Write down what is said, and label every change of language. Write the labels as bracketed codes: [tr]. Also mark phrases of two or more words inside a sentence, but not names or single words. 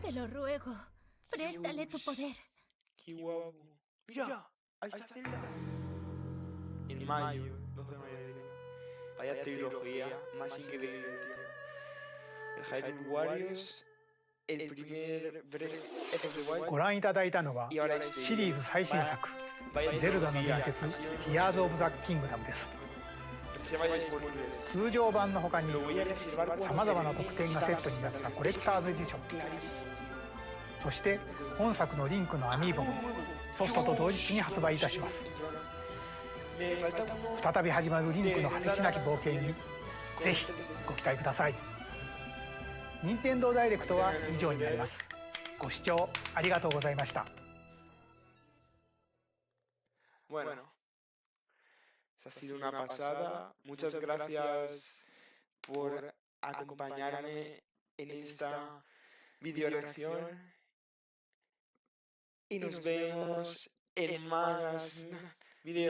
[es] Te lo ruego. Préstale tu poder. ¡Qué guapo! ¡Mira! Ahí está Zelda. En mayo, 2 de mayo. Vaya trilogía más increíble, tío. El Hyrule Warriors, el primer Breath of the Wild. [ja] ご覧いただいたのはシリーズ最新作「ゼルダの伝説ティアーズ・オブ・ザ・キングダム」です。通常版の他にさまざまな特典がセットになったコレクターズエディション、そして本作のリンクのアミーボもソフトと同日に発売いたします。再び始まるリンクの果てしなき冒険にぜひご期待ください。任天堂ダイレクトは以上になります。ご視聴ありがとうございました。 [es] Bueno, esa ha sido una pasada. Muchas gracias por acompañarme en esta video reacción. Y nos vemos en más videos.